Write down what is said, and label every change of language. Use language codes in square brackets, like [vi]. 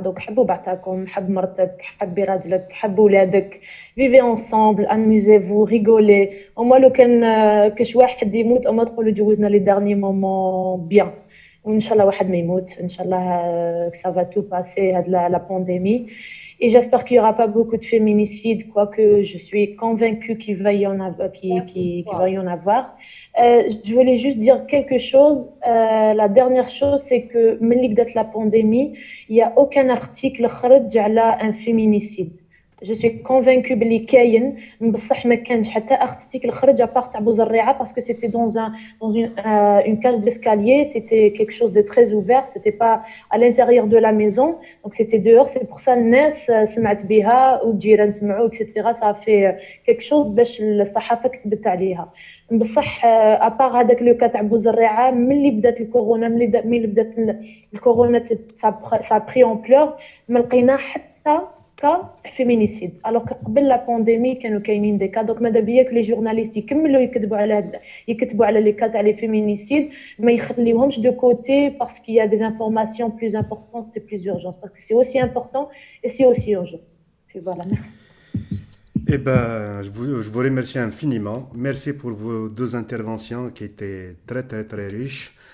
[ar] دونك حبوا بعتاكم، حب مرتك، حبي راجلك، حب ولادك، [fr] vivez ensemble, amusez-vous, rigolez. au moins [ar] لو كان كاش واحد يموت او ما تقولوا جوزنا لي دارني مومون بيان. وان شاء الله واحد ما يموت، ان شاء الله [fr] ça va tout passer [ar] هاد [fr] la pandémie. Et j'espère qu'il n'y aura pas beaucoup de féminicides, quoique je suis convaincue qu'il va y en avoir. Je voulais juste dire quelque chose. La dernière chose, c'est que, depuis la pandémie, il n'y a aucun article qui a un féminicide. Je suis convaincue [ar] بلي كاين بصح ما كانش حتى [fr] article [ar] خرج [fr] à part تاع بوزريعه parce que c'était dans une cage d'escalier, c'était quelque chose de très ouvert, c'était pas à l'intérieur de la maison, donc c'était dehors. C'est pour ça [ar] الناس سمعت بها والجيران سمعوا etc. [fr] ça a fait quelque chose [ar] باش الصحافه كتبت عليها. بصح [fr] à part [ar] هذاك لو كا تاع بوزريعه ملي بدات الكورونا ملي بدات الكورونا [fr] ça a pris ampleur [ar] ما لقينا حتى [fr] cas féminicide alors que [ar] قبل [fr] la pandémie [ar] كانوا كاينين [fr] des cas. donc [ar] ماذا بيا [fr] que les journalistes [ar] يكملوا يكتبوا على [fr] les cas تاع les féminicides [ar] ما يخليوهمش [fr] de côté parce qu'il y a des informations plus importantes et plus urgentes parce que c'est aussi important et c'est aussi urgent. Puis voilà, merci. Eh ben, je vous remercie infiniment. Merci pour vos deux interventions qui étaient très très très riches.